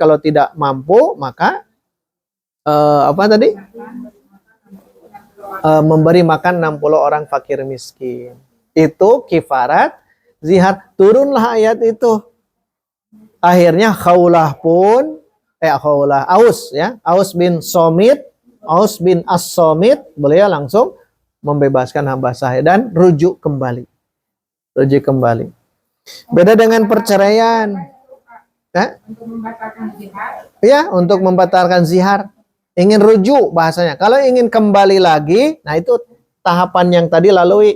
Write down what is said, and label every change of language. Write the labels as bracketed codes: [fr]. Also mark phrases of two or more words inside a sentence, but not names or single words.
[id] Kalau tidak mampu, maka apa tadi? Memberi makan 60 orang fakir miskin. Itu kifarat zihar. Turunlah ayat itu. Akhirnya Khawlah pun Aus ya, Aus bin Somit, Aus bin As-Somit, beliau langsung membebaskan hamba sahaya dan rujuk kembali. Rujuk kembali. Beda dengan perceraian. Untuk membatalkan zihar. Ya, untuk membatalkan zihar. Ingin rujuk bahasanya. Kalau ingin kembali lagi, nah itu tahapan yang tadi lalui.